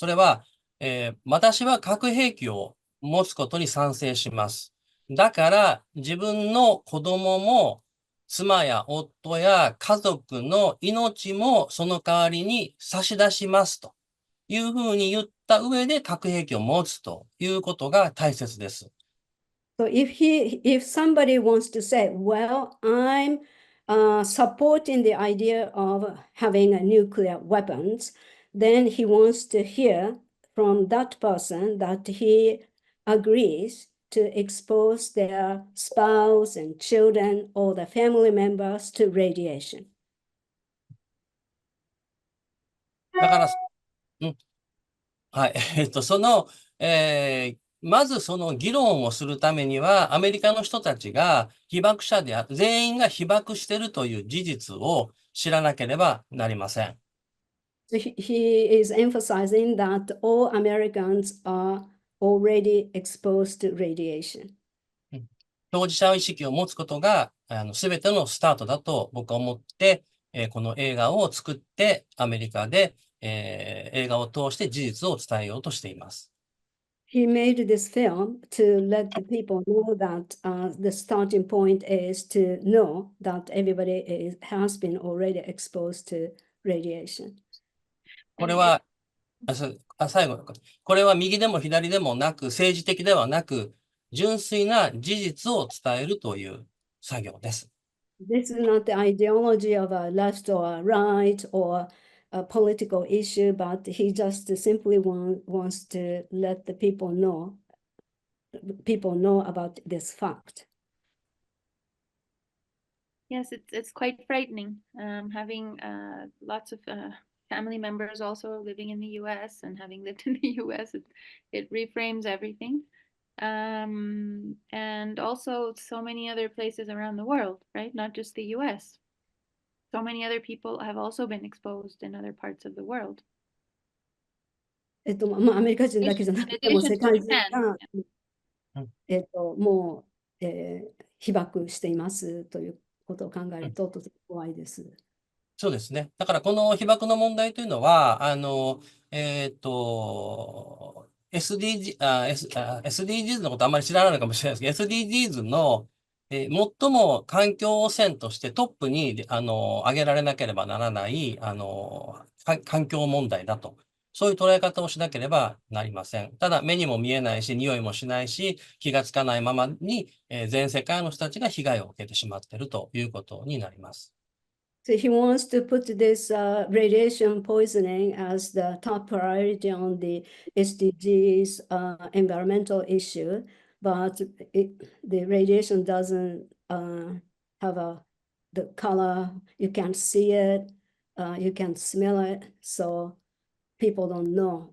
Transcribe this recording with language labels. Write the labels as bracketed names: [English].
[Japanese] それは、私は核兵器を持つことに賛成します。だから、自分の子供も、妻や夫や家族の命もその代わりに差し出しますというふうに言った上で核兵器を持つということが大切です。 [English] So if somebody wants to say, well, I'm supporting the idea of having nuclear weapons, then he wants to hear from that person that he agrees to expose their spouse and children or the family members to radiation. [Japanese] だから、はい。まずその議論をするためには、アメリカの人たちが被爆者で全員が被爆しているという事実を知らなければなりません。 [English] So he is emphasizing that all Americans are already exposed to radiation. [Japanese] 当事者意識を持つことが、全てのスタートだと僕は思って、この映画を作ってアメリカで、映画を通して事実を伝えようとしています。 [English] He made this film to let the people know that the starting point is to know that everybody has been already exposed to radiation. [Japanese] これは、最後、これは右でも左でもなく、政治的ではなく、純粋な事実を伝えるという作業です。 [English] This is not the ideology of a left or a right or a political issue, but he just simply wants to let the people know people know about this fact. Yes, it's quite frightening. Having lots of family members also living in the U.S. and having lived in the U.S., it reframes everything. And also so many other places around the world, right? Not just the U.S. So many other people have also been exposed in other parts of the world. [Japanese] アメリカ人だけじゃなくても [English] In [Japanese] 世 [English] addition to [Japanese] 界中 [English] Japan. [Japanese] が、もう、被爆していますということを考えると、とても怖いです。そうですね。だからこの被爆の問題というのは、SDGs のことあんまり知らないのかもしれないですけど、SDGs の、最も環境汚染としてトップに、挙げられなければならない、環境問題だと。そういう捉え方をしなければなりません。ただ、目にも見えないし、匂いもしないし、気がつかないままに、全世界の人たちが被害を受けてしまっているということになります。 [English] So he wants to put this radiation poisoning as the top priority on the SDGs environmental issue, but the radiation doesn't have the color, you can't see it, you can't smell it, so people don't know.